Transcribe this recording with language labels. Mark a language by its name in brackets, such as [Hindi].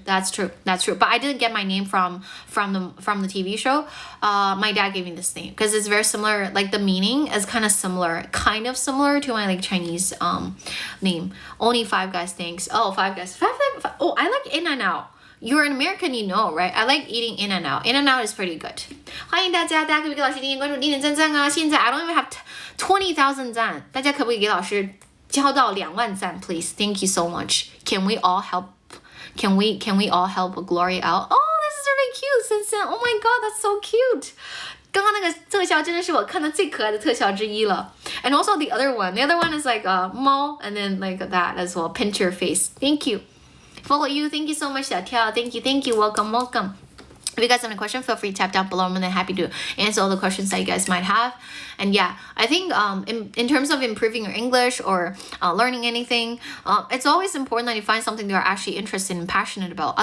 [English] But I didn't get my name from the TV show. My dad gave me this name because it's very similar. Like the meaning is kind of similar to my like Chinese name. Only Five Guys, thanks. Oh, Five Guys. Five. Oh, I like In-N-Out. You're an American, you know, right? I like eating In-N-Out. In-N-Out is pretty good. [Chinese] 欢迎大家可不可以给老师点点关注、点点赞啊？现在 [English] I don't even have [Chinese] 20,000 赞，大家可不可以给老师交到2万赞 please? [English] Thank you so much. Can we all help? Can we all help Gloria out? Oh, this is really cute, Sinsen. Oh my god, that's so cute. [Chinese] 刚刚那个特效真的是我看的最可爱的特效之一了。 [English] And also the other one is like a 猫 and then like that as well. Pinch your face. Thank you. Follow you. Thank you so much, 小跳. Thank you. Welcome. If you guys have any questions, feel free to tap down below. I'm more than happy to answer all the questions that you guys might have. And yeah, I think in terms of improving your English or learning anything, it's always important that you find something that you're actually interested and passionate about.